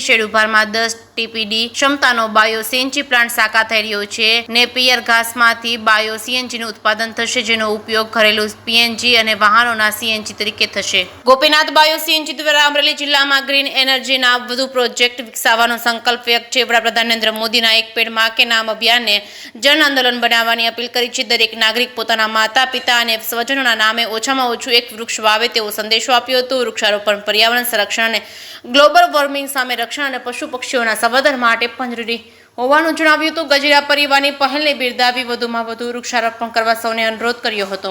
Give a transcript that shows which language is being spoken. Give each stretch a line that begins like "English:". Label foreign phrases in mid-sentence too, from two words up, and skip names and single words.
Gujarati: સેડુપારમાં 10 ટીપીડી ક્ષમતાનો બાયો સીએનજી પ્લાન્ટ સાકાર થઈ રહ્યો છે। નેપિયર ઘાસમાંથી બાયો સીએનજીનું ઉત્પાદન થશે, જેનો ઉપયોગ ઘરેલું પીએનજી અને વાહનોના સીએનજી તરીકે થશે। ગોપીનાથ બાયો સીએનજી દ્વારા અમરેલી જિલ્લામાં ગ્રીન એનર્જીના વધુ પ્રોજેક્ટ વિકસાવવાનો સંકલ્પ વ્યક્ત છે। વડાપ્રધાન નરેન્દ્ર મોદીના એક પેડ मां के नाम અભિયાન ને જન આંદોલન बनावવાની અપીલ કરી છે। દરેક નાગરિક પોતાના માતા પિતા અને સ્વજનોના નામે ઓછામાં ઓછું એક વૃક્ષ વાવે તેવો સંદેશો આપ્યો હતો। વૃક્ષારોપણ પર્યાવરણ સંરક્ષણ અને ગ્લોબલ વોર્મિંગ સામે રક્ષણ અને પશુ પક્ષીઓના સંવર્ધન માટે પણ જરૂરી હોવાનું જણાવ્યું હતું। ગજેરા પરિવારની પહેલને બિરદાવી વધુમાં વધુ વૃક્ષારોપણ કરવા સૌને અનુરોધ કર્યો હતો।